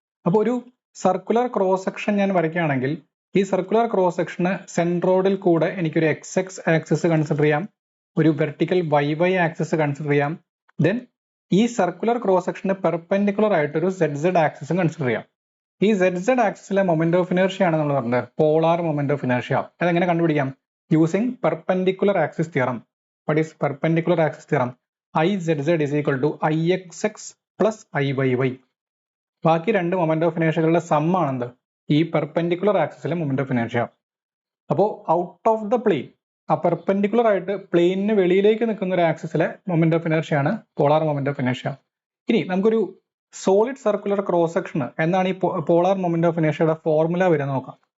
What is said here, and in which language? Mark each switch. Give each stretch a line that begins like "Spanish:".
Malayalam: അപ്പോൾ ഒരു circular cross section ഞാൻ വരയ്ക്കുകയാണെങ്കിൽ ഈ സർക്കുലർ ക്രോസ് സെക്ഷന് സെൻട്രോയിഡിൽ കൂടെ എനിക്കൊരു XX ആക്സിസ് കൺസിഡർ ചെയ്യാം, ഒരു വെർട്ടിക്കൽ YY ആക്സിസ് കൺസിഡർ ചെയ്യാം. ദെൻ ഈ സർക്കുലർ ക്രോസ് സെക്ഷന് പെർപെൻഡിക്കുലർ ആയിട്ട് ഒരു ZZ ആക്സിസും കൺസിഡർ ചെയ്യാം. ഈ ZZ ആക്സിസിലെ മൊമെന്റ് ഓഫ് ഇനർഷ്യ ആണ് നമ്മൾ പറഞ്ഞത് പോളാർ മൊമെന്റ് ഓഫ് ഇനർഷ്യ. അതെങ്ങനെ കണ്ടുപിടിക്കാം?
English: Using perpendicular axis theorem. What is perpendicular axis theorem? IZZ is equal to IXX plus IYY.
Malayalam: ബാക്കി 2 മൊമെന്റ് ഓഫ് ഇനർഷ്യകളുടെ സം ആണെന്ത്? ഈ പെർപെൻഡിക്കുലർ ആക്സിസിലെ മൊമെന്റ് ഓഫ് ഇനർഷ്യ. അപ്പോൾ out of the plain, ആ perpendicular ആയിട്ട് പ്ലെയിനിന് വെളിയിലേക്ക് നിൽക്കുന്ന ഒരു ആക്സിസിലെ മൊമെന്റ് ഓഫ് ഇനർഷ്യ ആണ് polar moment of inertia. ഇനി നമുക്കൊരു സോളിഡ് സർക്കുലർ ക്രോസ് സെക്ഷൻ എന്നാണ് ഈ പോളാർ മൊമെന്റ് ഓഫ് ഇനർഷ്യയുടെ ഫോർമുല വരെ നോക്കാം.